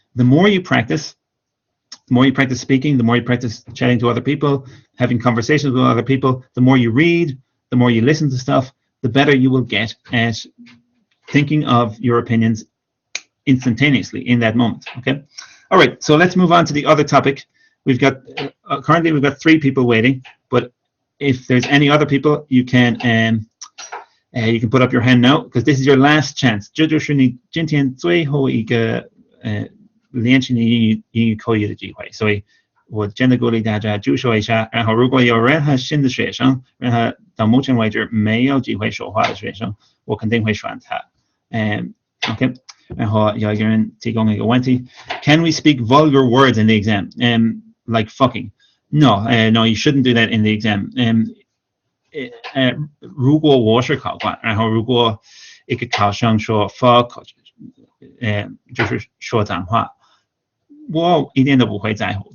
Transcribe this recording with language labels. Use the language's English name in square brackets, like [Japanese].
[English] The more you practice speaking, the more you practice chatting to other people, having conversations with other people, the more you read, the more you listen to stuff, the better you will get at thinking of your opinions instantaneously in that moment. Okay. All right. So let's move on to the other topic. We've got currently 3 people waiting, but if there's any other people, you can put up your hand now, because this is your last chance. [Chinese] 这就是你今天最后一个练习你英语口语的机会，所以我真的鼓励大家就说一下。然后如果有任何新的学生，任何到目前为止没有机会说话的学生，我肯定会选他。 OK。然后有一个人提供一个问题 [English] ：Can we speak vulgar words in the exam? Like fucking? No, no, you shouldn't do that in the exam. [Chinese] 如果我是考官，然后如果一个考生说 fuck， 就是说脏话，我一点都不会在乎。